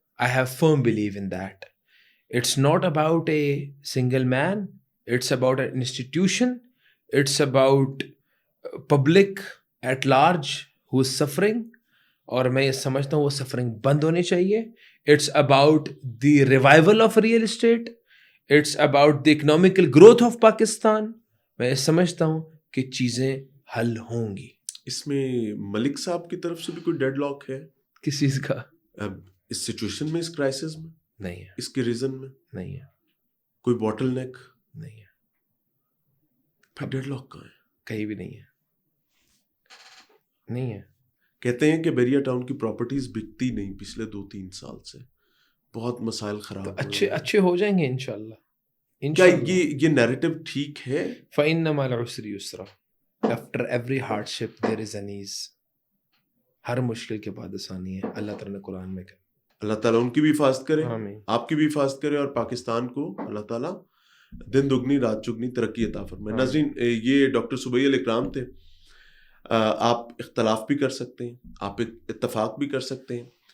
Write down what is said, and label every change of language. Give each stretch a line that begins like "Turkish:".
English: I have firm belief in that. It's not about a single man. It's about an institution. It's about public at large who is suffering.
Urdu: اور میں یہ سمجھتا ہوں وہ suffering بند ہونی چاہیے.
English: It's about the revival of real estate. It's about the economical growth of Pakistan.
Urdu: میں یہ سمجھتا ہوں کہ چیزیں حل ہوں گی. اس میں ملک صاحب کی طرف سے بھی کوئی ڈیڈ لاک ہے کس چیز کا؟ اس سچویشن میں, اس کرائسس میں نہیں ہے, اس کے ریزن میں نہیں ہے, کوئی باٹل نیک نہیں ہے. پھر ڈیڈ لاک کہاں ہے؟ کہیں بھی نہیں ہے, نہیں ہے. کہتے ہیں کہ بحریہ ٹاؤن کی پراپرٹیز بکتی نہیں پچھلے 2-3 سال سے, بہت مسائل خراب. اچھے ہو جائیں گے انشاءاللہ. کیا یہ نیریٹو ٹھیک ہے؟
Arabic: فَإِنَّ مَعَ الْعُسْرِ يُسْرًا.
English: After every hardship there is an ease.
Urdu: ہر مشکل کے بعد آسانی ہے. اللہ تعالیٰ نے قرآن میں کہا. اللہ تعالیٰ ان کی بھی حفاظت کرے, آمین. آپ کی بھی حفاظت کرے, اور پاکستان کو اللہ تعالیٰ دن دگنی رات چگنی ترقی عطا فرمائے. ناظرین, یہ ڈاکٹر سبیہ الاکرام تھے. آپ اختلاف بھی کر سکتے ہیں, آپ اتفاق بھی کر سکتے ہیں.